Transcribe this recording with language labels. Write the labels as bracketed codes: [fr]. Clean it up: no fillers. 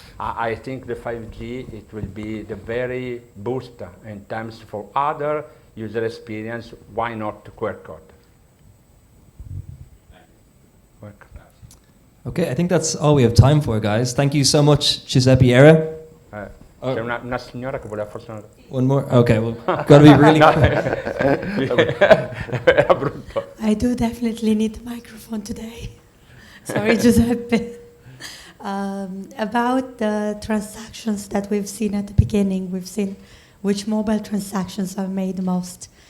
[en] I think the 5G, it will be the very booster in terms for other user experience. Why not the QR code? Welcome. Okay, I think that's all we have time for, guys. Thank you so much, Giuseppe Era. [it] C'è una signora che voleva forse una... [en] One more? Okay, well, gotta be really [it] Era brutto. [en] I do definitely need the microphone today. Sorry, Giuseppe. About the transactions that we've seen at the beginning, we've seen which mobile transactions are made the most.